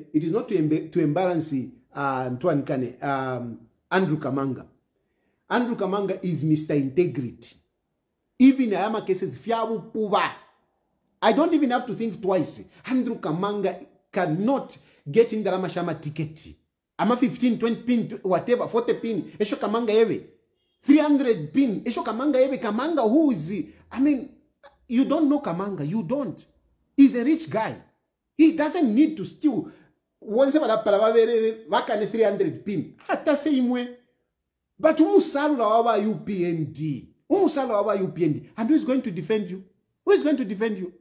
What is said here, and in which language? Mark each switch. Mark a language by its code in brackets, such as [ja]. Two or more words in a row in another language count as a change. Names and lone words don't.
[en] It is not to embarrass Andrew Kamanga. Andrew Kamanga is Mr. Integrity. Even in Ayama cases, I don't even have to think twice. Andrew Kamanga cannot get in the Ramashama ticket. I'm a 15, 20 pin, whatever, 40 pin. [bem] Esho Kamanga ewe. 300 pin. Esho Kamanga ewe. Kamanga, [en] who is he? I mean, you don't know Kamanga. You don't. He's a rich guy. He doesn't need to steal. Once ever that 300 pin. Hata same way. But umusalo our UPND. And who is going to defend you? Who is going to defend you?